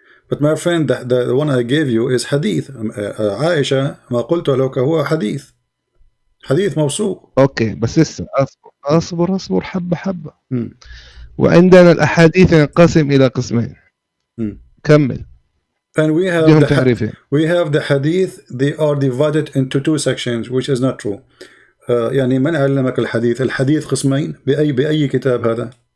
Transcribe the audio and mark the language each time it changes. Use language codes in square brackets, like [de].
[en] But my friend, the one I gave you is hadith. [ar] عائشة ما قلت لك هو حديث موثوق. اوكي بس لسه اصبر حبة. وعندنا الأحاديث ينقسم إلى قسمين. كمل. [en] And we have the hadith, they are divided into two sections, which is not true. [ar] يعني من علمك الحديث قسمين بأي كتاب هذا؟